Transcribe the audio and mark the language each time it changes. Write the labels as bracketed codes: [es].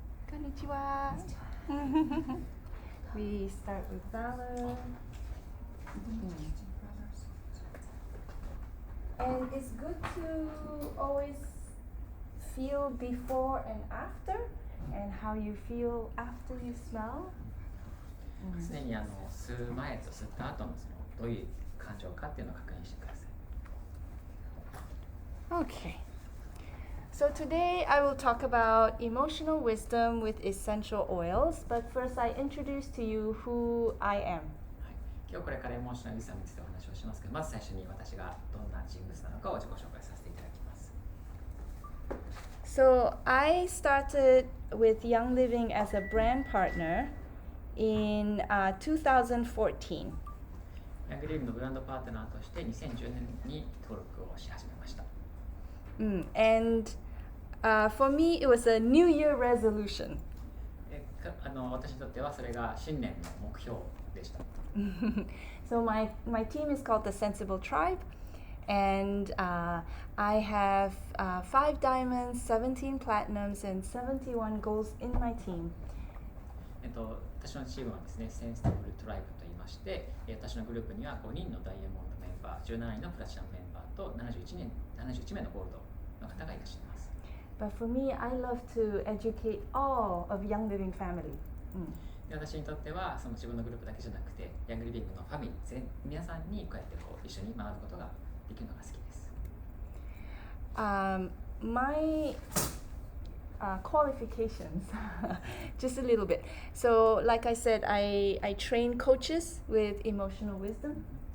[en] Konnichiwa. We start with valor. And it's good to always feel before and after, and how you feel after you smell. [ja] 常に吸う前と吸った後のどういう感情かっていうのを確認してください。 [en] Okay. So today I will talk about emotional wisdom with essential oils, but first I introduce to you who I am. [ja] 今日これからエモーショナルウィズダムについてお話をしますけど、まず最初に私がどんな人物なのかを自己紹介させていただきます。 [en] So I started with Young Living as a brand partner in 2014. [ja] ヤングリーブのブランドパートナーとして2010年に登録をし始めました。 [en] And for me, it was a New Year resolution. [ja] 私にとってはそれが新年の目標でした。 [en] So my team is called the Sensible Tribe, and I have 5 diamonds, 17 platinums, and 71 golds in my team. [ja] 私のチームはですね、センシティブルトライブと言いまして、私のグループには5人のダイヤモンドメンバー、17人のプラチナムメンバーと71名のゴールドの方がいらっしゃいます。 [en] But for me, I love to educate all of Young Living family. [ja] 私にとってはその自分のグループだけじゃなくて、ヤングリビングのファミリー皆さんにこうやって一緒に学ぶことができるのが好きです。 [en] My qualifications, just a little bit. So, like I said, I train coaches with emotional wisdom.